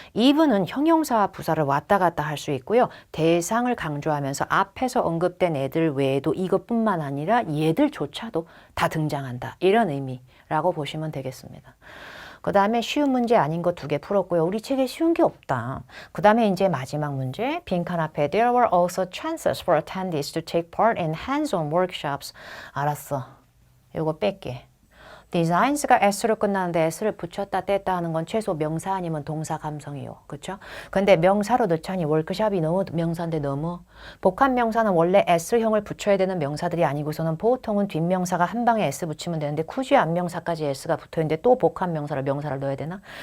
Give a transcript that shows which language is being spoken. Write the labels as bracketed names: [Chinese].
[Korean] even은 형용사와 부사를 왔다 갔다 할 수 있고요. 대상을 강조하면서 앞에서 언급된 애들 외에도 이것뿐만 아니라 얘들조차도 다 등장한다. 이런 의미라고 보시면 되겠습니다. 그 다음에 쉬운 문제 아닌 거 2개 풀었고요. 우리 책에 쉬운 게 없다. 그 다음에 이제 마지막 문제. 빈칸 앞에 [English] There were also chances for attendees to take part in hands-on workshops. [Korean] 알았어. 요거 뺄게. designs가 s로 끝나는데 s를 붙였다 뗐다 하는 건 최소 명사 아니면 동사 감성이요. 그렇죠? 근데 명사로 넣자니 워크숍이 너무 명사인데 너무 복합 명사는 원래 s형을 붙여야 되는 명사들이 아니고서는 보통은 뒷명사가 한 방에 s 붙이면 되는데 굳이 앞명사까지 s가 붙어있는데 또 복합 명사를 명사를 넣어야 되나?